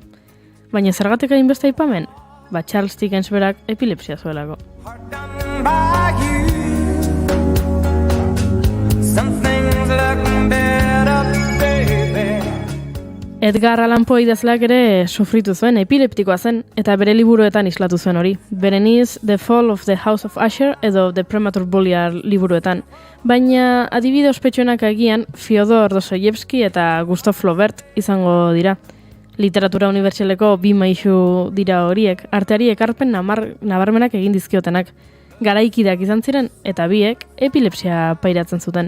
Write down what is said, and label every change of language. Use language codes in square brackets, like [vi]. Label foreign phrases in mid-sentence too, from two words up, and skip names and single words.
[eu] Baina zergatik hainbeste aipamen? Charles Dickens berak epilepsia zuelako. Edgar Allan Poe idazleak ere sufritu zuen, epileptikoa zen, eta bere liburuetan islatu zuen hori. Berenice, The Fall of the House of Usher edo The Premature Bullier liburuetan. Baina adibide ospetsuenak agian Fyodor Dostoyevsky eta Gustav Flaubert izango dira. Literatura unibertsaleko 2 maisu dira horiek, arteari ekarpen nabarmenak egin dizkiotenak. Garaikideak izan ziren eta biek epilepsia pairatzen zuten.